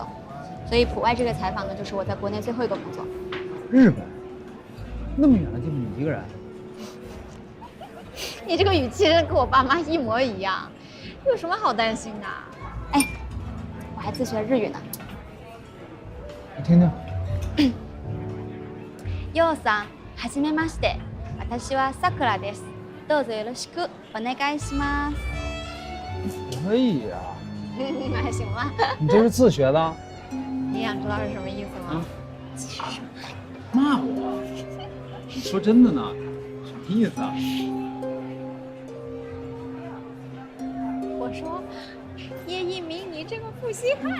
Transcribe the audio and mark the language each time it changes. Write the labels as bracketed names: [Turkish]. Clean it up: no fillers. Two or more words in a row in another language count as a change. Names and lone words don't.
[Chinese] 所以普外这个采访呢，就是我在国内最后一个工作。日本？那么远的地方，你一个人？你这个语气跟我爸妈一模一样，有什么好担心的？哎，我还自学了日语呢。你听听。 [Japanese] ようさん、はじめまして。私はさくらです。どうぞよろしくお願いします。 [Chinese] 可以呀。还行吧。你这是自学的？你想知道是什么意思吗？骂我？说真的呢？什么意思啊？我说，叶一鸣，你这个负心汉。